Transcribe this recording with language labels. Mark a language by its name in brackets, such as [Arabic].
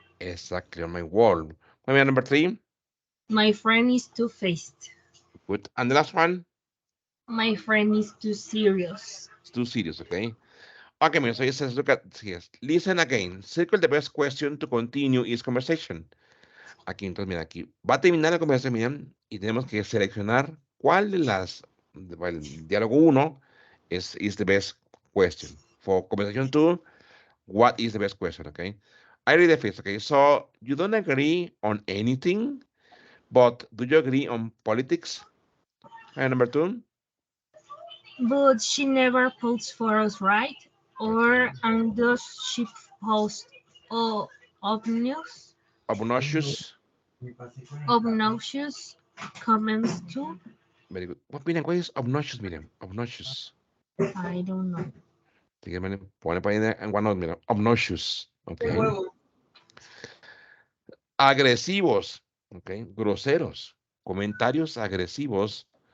[English] Exactly, on my wall. Miriam, number 3. My friend is two-faced. Good. And the last one? My friend is too serious. It's too serious, okay? Okay, miren, so it says, look at here. Listen again. Circle the best question to continue each conversation. [Spanish] Aquí, entonces, mira, aquí va a terminar la conversación, miren, y tenemos que seleccionar cuál de las, el diálogo 1 [English] is the best question. For conversation 2, what is the best question, okay? I read the first, okay? So, you don't agree on anything, but do you agree on politics? And number 2? But she never posts photos, right? Or and does she post obnoxious Obnoxious. obnoxious comments too? Very good. What is obnoxious, Miriam? Obnoxious. I don't know. [Spanish] Así que pone para ahí en OneNote, mira. [English] Obnoxious. Ok. [Spanish] Agresivos. Ok. Groseros. Comentarios agresivos.